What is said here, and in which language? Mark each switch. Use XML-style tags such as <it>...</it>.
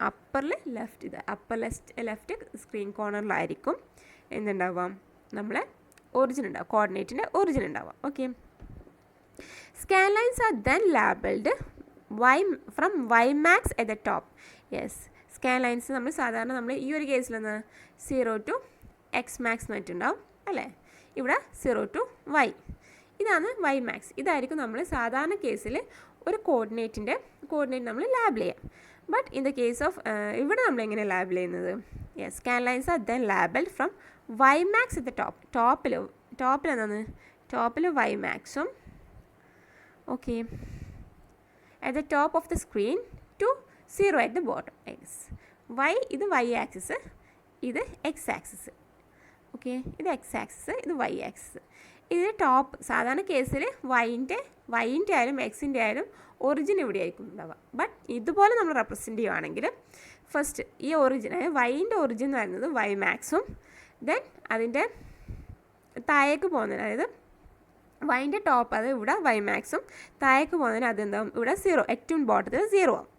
<ml>അപ്പറിൽ left, ഇത് upper left screen കോർണറിലായിരിക്കും എന്തുണ്ടാവാം, നമ്മളെ origin ഉണ്ടാവും, കോർഡിനേറ്റിൻ്റെ ഒറിജിൻ ഉണ്ടാവാം.</ml> <en>Okay, scan lines are then labelled from Y max at the top.</en> <ml>Yes, scan lines നമ്മൾ സാധാരണ നമ്മൾ ഈ ഒരു കേസിലെന്ന് 0 to X max എന്നിട്ടുണ്ടാവും അല്ലേ. ഇവിടെ 0 to Y, ഇതാണ് Y max. ഇതായിരിക്കും നമ്മൾ സാധാരണ കേസിൽ ഒരു കോർഡിനേറ്റ് നമ്മൾ ലാബിൾ ചെയ്യാം.</ml> <en>but in the case of</en> <ml>ഇവിടെ നമ്മൾ എങ്ങനെ ലാബിൾ ചെയ്യുന്നത്,</ml> <en>Yes, scan lines are then labelled from Y max at the top.</en> <ml>ടോപ്പിൽ എന്താണ്, ടോപ്പിൽ Y maxും okay</ml> <en>at the top of the screen to 0 at the bottom.</en> <ml>X Y, ഇത് Y axis, ഇത് X axis. Okay, ഇത് X axis, ഇത് Y axis. ഇതിന് top സാധാരണ കേസിൽ വൈൻ്റെ ആയാലും എക്സിൻ്റെ ആയാലും ഒറിജിൻ ഇവിടെ ആയിരിക്കും ഉണ്ടാവുക. ബട്ട് ഇതുപോലെ നമ്മൾ റെപ്രസെൻറ്റ് ചെയ്യുകയാണെങ്കിൽ ഫസ്റ്റ് ഈ ഒറിജിൻ, അതായത് വൈൻ്റെ ഒറിജിൻ എന്ന് പറയുന്നത് വൈ മാക്സും ദെൻ അതിൻ്റെ താഴേക്ക് പോകുന്നതിന്, അതായത് വൈൻ്റെ ടോപ്പ് അത് ഇവിടെ വൈ മാക്സും താഴേക്ക് പോകുന്നതിന് അതെന്താവും ഇവിടെ 0, ഏറ്റവും ബോട്ടത്തിൽ 0 ആവും.</ml>